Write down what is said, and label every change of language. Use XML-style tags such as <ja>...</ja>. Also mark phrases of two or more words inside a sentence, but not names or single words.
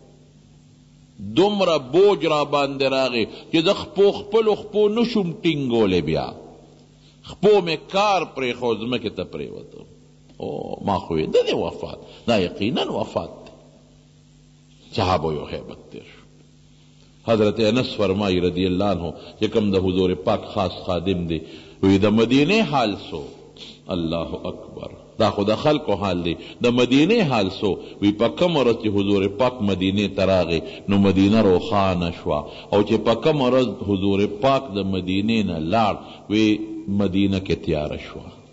<ps>دومره بوج را باندې راغی چې د خپلو خپو نشم ټینګولی. بیا خپو مې کار پرېښود ځمکې ته پرېوته. ما خو یې د دې وفات، دا یقینا وفات دی. صحابو یو هیبت تیر شو. حضرت انس فرمائی</ps> <ar>رضی اللہ عنہ</ar> <ps>چې کوم د حضور پاک خاص خادم دی، وی د مدینه حال سو.</ps> <ar>الله اکبر،</ar> <ps>دا خو د خلکو حال دی. د مدینه حال سو، وی په کوم ورځ چې حضور پاک مدینه ته راغی نو مدینه روښانه شوه، او چې په کوم ورځ حضور پاک د مدینې نه لاړ وی مدینه کې تیاره شوه.</ps>